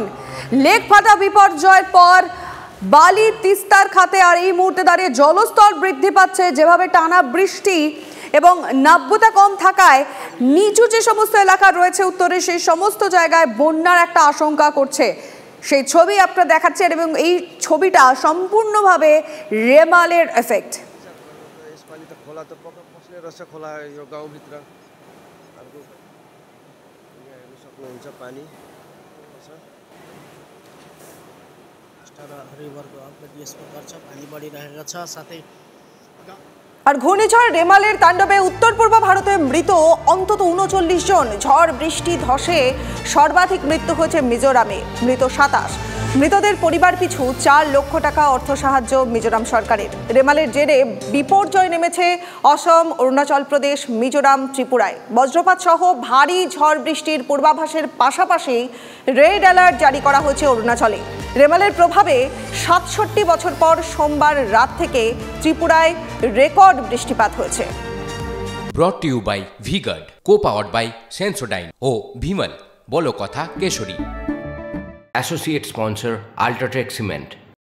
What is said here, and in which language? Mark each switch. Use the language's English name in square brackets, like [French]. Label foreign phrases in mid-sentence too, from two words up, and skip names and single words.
[Bangla] লেক ফাটা বিপর্যয়ের পর বালি তিস্তার খাতে, আর এই মুহূর্তে দাঁড়িয়ে জলস্তর বৃদ্ধি পাচ্ছে। যেভাবে টানা বৃষ্টি এবং নাব্যতা কম থাকায় নিচু যে সমস্ত এলাকা রয়েছে উত্তরে, সেই সমস্ত জায়গায় বন্যার একটা আশঙ্কা করছে। সেই ছবি আপনারা দেখাচ্ছেন এবং এই ছবিটা সম্পূর্ণভাবে রেমালের এফেক্ট। [Nepali] हुन्छ पानी हरिवर्गको अपडेट यस प्रकार छ। पानी बढिरहेको छ। साथै [Bangla] আর ঘূর্ণিঝড় রেমালের তাণ্ডবে উত্তর পূর্ব ভারতে মৃত অন্তত ৩৯ জন। ঝড় বৃষ্টি ধসে সর্বাধিক মৃত্যু হয়েছে মিজোরামে, মৃত ২৭। মৃতদের পরিবার পিছু ৪ লক্ষ টাকা অর্থ সাহায্য মিজোরাম সরকারের। রেমালের জেরে বিপর্যয় নেমেছে অসম, অরুণাচল প্রদেশ, মিজোরাম, ত্রিপুরায়। বজ্রপাত সহ ভারী ঝড় বৃষ্টির পূর্বাভাসের পাশাপাশি রেড অ্যালার্ট জারি করা হয়েছে অরুণাচলে। রেমালের প্রভাবে ৬৭ বছর পর সোমবার রাত থেকে ত্রিপুরায় রেকর্ড বৃষ্টিপাত হয়েছে। [English] Brought to you by V-Guard, co-powered by Sensodyne ও Bhimal, [Bangla] বলো কথা কেশরী। [English] Associate sponsor Ultratech Cement।